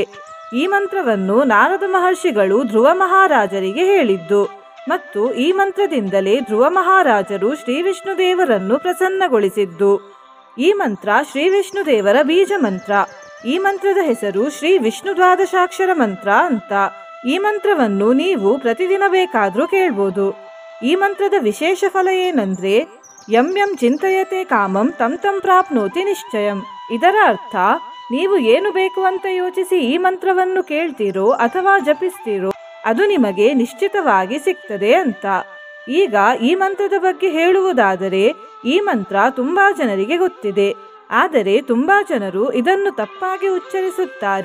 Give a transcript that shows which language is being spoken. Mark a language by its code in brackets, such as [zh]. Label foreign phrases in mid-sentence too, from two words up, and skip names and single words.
[kn] ಈ ಮಂತ್ರವನ್ನು ನಾರದ ಮಹರ್ಷಿಗಳು ಧ್ರುವ ಮಹಾರಾಜರಿಗೆ ಹೇಳಿದ್ದು ಮತ್ತು ಈ ಮಂತ್ರದಿಂದಲೇ ಧ್ರುವ ಮಹಾರಾಜರು ಶ್ರೀ ವಿಷ್ಣು ದೇವರನ್ನು ಪ್ರಸನ್ನಗೊಳಿಸಿದ್ದು. ಈ ಮಂತ್ರ ಶ್ರೀ ವಿಷ್ಣು ದೇವರ ಬೀಜ ಮಂತ್ರ. ಈ ಮಂತ್ರದ ಹೆಸರು ಶ್ರೀ ವಿಷ್ಣು ದ್ವಾದಶಾಕ್ಷರ ಮಂತ್ರ ಅಂತ. ಈ ಮಂತ್ರವನ್ನು ನೀವು ಪ್ರತಿದಿನ ಬೇಕಾದರೂ ಕೇಳ್ಬೋದು. ಈ ಮಂತ್ರದ ವಿಶೇಷ ಫಲ ಏನಂದ್ರೆ [sa] ಯಂ ಯಂ ಚಿಂತಯತೆ ಕಾಮಂ ತಂ ತಂ ಪ್ರಾಪ್ನೋತಿ ನಿಶ್ಚಯಂ. [kn] ಇದರ ಅರ್ಥ ನೀವು ಏನು ಬೇಕು ಅಂತ ಯೋಚಿಸಿ ಈ ಮಂತ್ರವನ್ನು ಕೇಳ್ತೀರೋ ಅಥವಾ ಜಪಿಸ್ತೀರೋ ಅದು ನಿಮಗೆ ನಿಶ್ಚಿತವಾಗಿ ಸಿಗ್ತದೆ ಅಂತ. ಈಗ ಈ ಮಂತ್ರದ ಬಗ್ಗೆ ಹೇಳುವುದಾದರೆ ಈ ಮಂತ್ರ ತುಂಬಾ ಜನರಿಗೆ ಗೊತ್ತಿದೆ. ಆದರೆ ತುಂಬಾ ಜನರು ಇದನ್ನು ತಪ್ಪಾಗಿ ಉಚ್ಚರಿಸುತ್ತಾರೆ.